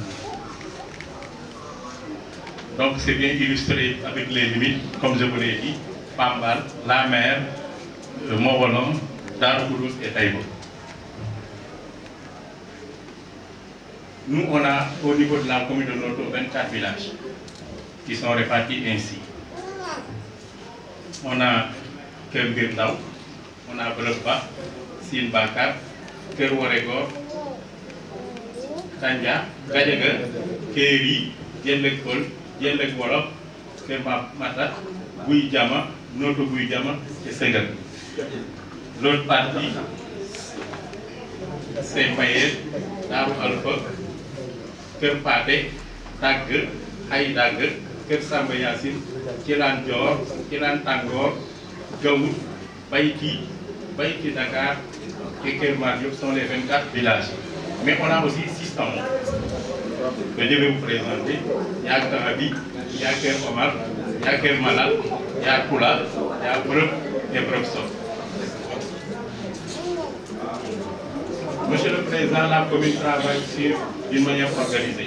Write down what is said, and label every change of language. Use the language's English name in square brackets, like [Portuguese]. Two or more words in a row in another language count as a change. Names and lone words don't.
[French] Donc c'est bien illustré avec les limites, comme je vous l'ai dit, Pambal, la mer, Mokolon, Darou Khoudoss et Taïba. Nous, on a au niveau de la commune de Noto 24 villages qui sont répartis ainsi. On a Kerbirdaou, on a Breba, Sine Bakar, Kerwaregor, Tanja, Gadjaga, Kéri, Yelekol, Yelek Wolof, Kermata, Gouye Diama, Notto-Gouye Diama et Senghal. L'autre partie, c'est Mayel, Darou Alpha, Kerpate, Dag, Haïdag, Kersamba Yassine, Kiran Dior, Kiran Tangor, Gaoud, Baïti, Baïti Dakar et Kermadiop sont les 24 villages. Mais on a aussi 6 tampons que je vais vous présenter. Il y a Karabi, il y a Ker Omar, il y a Ker Malal, il y a Koula, il y a Brep et Brepson. Monsieur le Président, la commune travaille d'une manière organisée.